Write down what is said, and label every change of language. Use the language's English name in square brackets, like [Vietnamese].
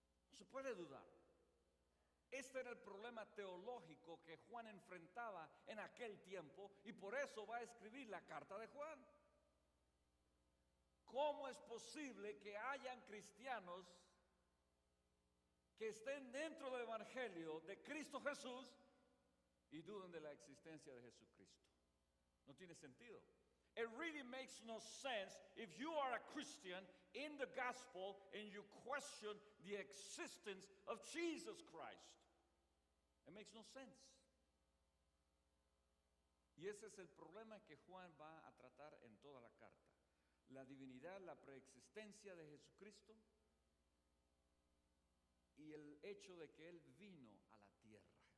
[Spanish] No se puede dudar. Este era el problema teológico que Juan enfrentaba en aquel tiempo y por eso va a escribir la carta de Juan. ¿Cómo es posible que hayan cristianos que estén dentro del Evangelio de Cristo Jesús y duden de la existencia de Jesucristo? No tiene sentido. [English] It really makes no sense if you are a Christian in the gospel and you question the existence of Jesus Christ. It makes no sense. [Spanish] Y ese es el problema que Juan va a tratar en toda la carta. La divinidad, la preexistencia de Jesucristo y el hecho de que Él vino a la tierra.